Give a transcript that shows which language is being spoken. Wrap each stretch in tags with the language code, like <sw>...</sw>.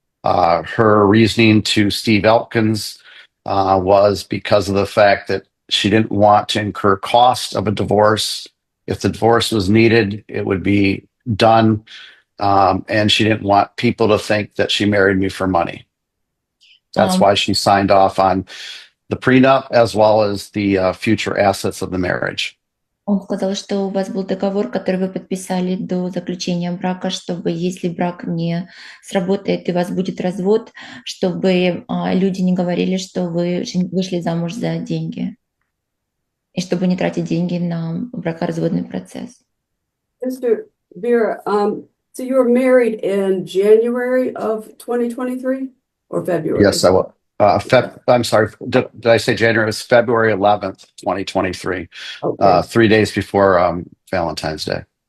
<en>Her reasoning to Steve Elkins was because of the fact that she didn't want to incur cost of a divorce. If the divorce was needed, it would be done. And she didn't want people to think that she married me for money. That's why she signed off on the prenup as well as the future assets of the marriage.</en> <ru>Он сказал, что у вас был договор, который вы подписали до заключения брака, чтобы если брак не сработает и у вас будет развод, чтобы люди не говорили, что вы вышли замуж за деньги. И чтобы не тратить деньги на бракоразводный процесс.</ru> <en>Mr. Vera, so you were married in January of 2023 or February? Yes, I was. I'm sorry, did I say January? It was February 11th, 2023, Okay. 3 days before Valentine's Day.</en>